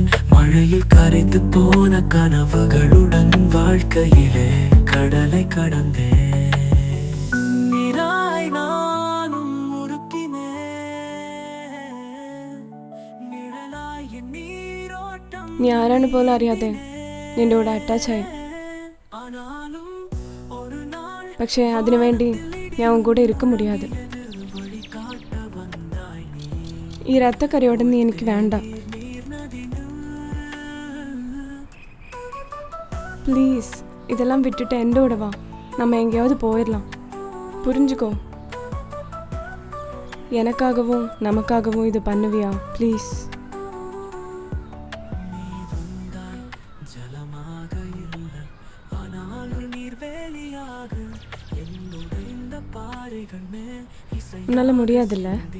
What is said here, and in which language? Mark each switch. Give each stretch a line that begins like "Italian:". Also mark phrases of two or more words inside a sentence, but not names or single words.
Tamil: மழையில் கரைந்து போன கனவுகளுடன் வாழ்க்கையிலே கடலை கடந்தேன். நீராய் நானும் உருக்கினேன், நிழலாய் என் நீரோட்டம்.
Malayalam: നീ ആരാണ് പോലും അറിയാതെ നിന്റെ കൂടെ അറ്റാച്ചായി. പക്ഷേ അതിനു വേണ്ടി ഞാൻ
Tamil: உன் கூட இருக்க முடியாதே.
Malayalam: ഈ രത്തക്കറിയോടെ നീ എനിക്ക് വേണ്ട.
Tamil: ப்ளீஸ் இதெல்லாம் விட்டுட்டு എൻ്റെ கூட வா. நம்ம எங்கேயாவது போயிடலாம். புரிஞ்சுக்கோ. எனக்காகவும் நமக்காகவும் இது பண்ணுவியா ப்ளீஸ்? உன்னால முடியாதுல்ல?